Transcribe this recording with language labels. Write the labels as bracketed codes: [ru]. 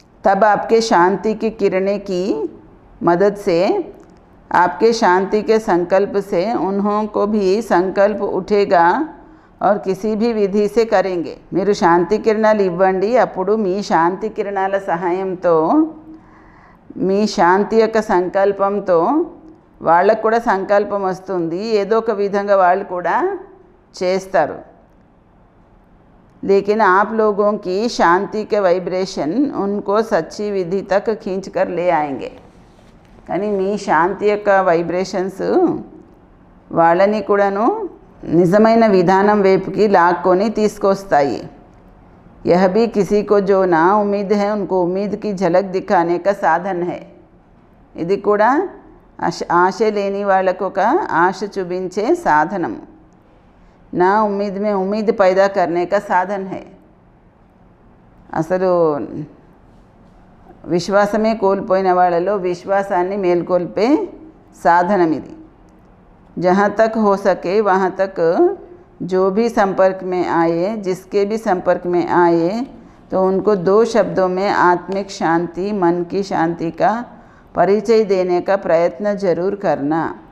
[hi] तब आपके शांति की किरणें की मदद से आपके शांति के संकल्प से उन्हों को भी संकल्प उठेगा और किसी भी विधि से करेंगे. [te] మీరు శాంతి కిరణాలు ఇవ్వండి, అప్పుడు మీ శాంతి కిరణాల సహాయంతో మీ శాంతి యొక్క సంకల్పంతో వాళ్ళకు కూడా సంకల్పం వస్తుంది. ఏదో ఒక విధంగా వాళ్ళు కూడా చేస్తారు. [hi] लेकिन आप लोगों की शांति के वाइब्रेशन उनको सच्ची विधि तक खींच कर ले आएंगे. [te] కానీ మీ శాంతి యొక్క వైబ్రేషన్స్ వాళ్ళని కూడాను నిజమైన విధానం వైపుకి లాక్కొని తీసుకొస్తాయి. [hi] यह भी किसी को जो ना उम्मीद है उनको उम्मीद की झलक दिखाने का साधन है. [te] ఇది కూడా ఆశ లేని వాళ్ళకు ఒక ఆశ చూపించే సాధనం. [hi] నా ఉమ్మీద్ మే ఉమ్మీద్ पैदा करने का साधन है. [te] అసలు విశ్వాసమే కోల్పోయిన వాళ్ళలో విశ్వాసాన్ని మేల్కొల్పే సాధనం ఇది. [hi] जहाँ तक हो सके वहाँ तक जो भी संपर्क में आए, जिसके भी संपर्क में आए, तो उनको 2 शब्दों में आत्मिक शांति, मन की शांति का परिचय देने का प्रयत्न जरूर करना.